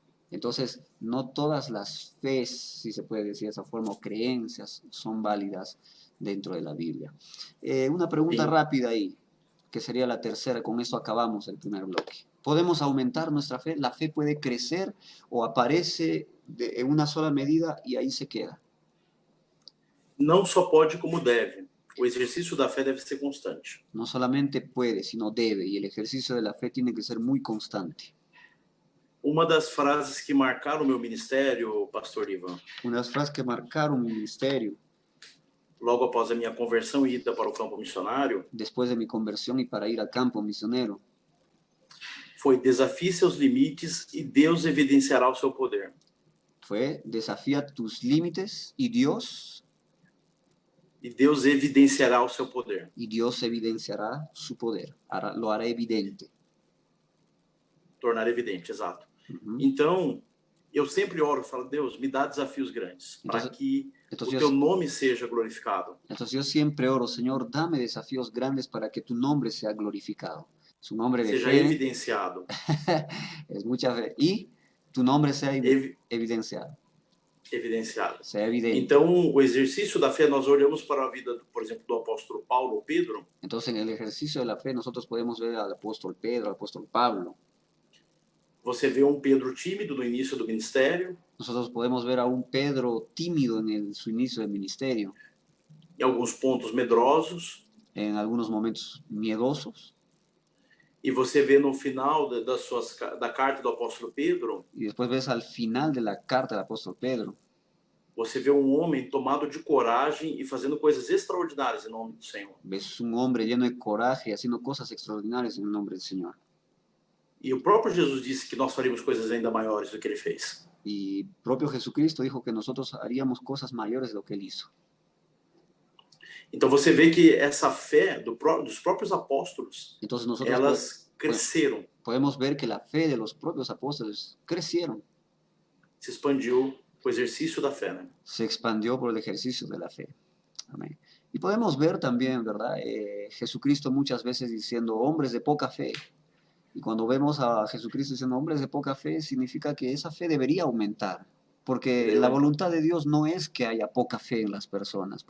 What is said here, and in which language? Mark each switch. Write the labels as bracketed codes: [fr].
[es] Entonces, no todas las fes, si se puede decir de esa forma, o creencias son válidas dentro de la Biblia. Una pregunta [pt] Sim. [es] rápida ahí, que sería la tercera, con esto acabamos el primer bloque. ¿Podemos aumentar nuestra fe? ¿La fe puede crecer o aparece en una sola medida y ahí se queda? [pt] Não só pode, como deve. O exercício da fé deve ser constante. [es] No solamente puede, sino debe, y el ejercicio de la fe tiene que ser muy constante. [pt] Uma das frases que marcaram o meu ministério, pastor Ivan, [es] Una de las frases que marcaron mi ministerio [pt] logo após a minha conversão e ida para o campo missionário, [es] después de mi conversión y para ir al campo misionero [pt] foi: desafie seus limites e Deus evidenciará o seu poder. [es] fue: desafía tus límites [pt] E Deus evidenciará o seu poder. [es] y Dios evidenciará su poder, lo hará evidente. [pt] Tornar evidente, exato. Ujú. Então, eu sempre oro, falo: Deus, me dá desafios grandes, para que o teu nome seja glorificado. [es] Entonces yo siempre oro, Señor, dame desafíos grandes para que tu nombre sea glorificado. Su nombre de [pt] Seja [es] fe [pt] evidenciado. [es] es mucha fe. Y tu nombre sea evidenciado. [pt] Evidenciado. [es] Sea evidente. [pt] Então, o exercício da fé, nós olhamos para a vida, por exemplo, do apóstolo Paulo ou Pedro. [es] Entonces, en el ejercicio de la fe, nosotros podemos ver al apóstol Pedro, al apóstol Pablo. [pt] Você vê um Pedro tímido no início do ministério. [es] Nosotros podemos ver a un Pedro tímido en su inicio de ministerio. [pt] Em alguns pontos medrosos. [es] En algunos momentos miedosos. [pt] E você vê no final da carta do apóstolo Pedro. [es] Y después ves al final de la carta del apóstol Pedro. [pt] Você vê um homem tomado de coragem e fazendo coisas extraordinárias em nome do Senhor. [es] Ves un hombre lleno de coraje haciendo cosas extraordinarias en el nombre del Señor. [pt] E o próprio Jesus disse que nós faríamos coisas ainda maiores do que ele fez. [es] Y propio Jesucristo dijo que nosotros haríamos cosas mayores de lo que él hizo. [pt] Então você vê que essa fé dos próprios apóstolos, [es] Entonces nosotros [pt] elas cresceram. [es] Podemos ver que la fe de los propios apóstoles crecieron. [pt] Se expandiu o exercício da fé, né? [es] Se expandió por el ejercicio de la fe. Amén. Y podemos ver también, ¿verdad? Jesucristo muchas veces diciendo hombres de poca fe. Y cuando vemos a Jesucristo diciendo hombres de poca fe, significa que esa fe debería aumentar. Porque la voluntad de Dios no es que haya poca fe en las personas.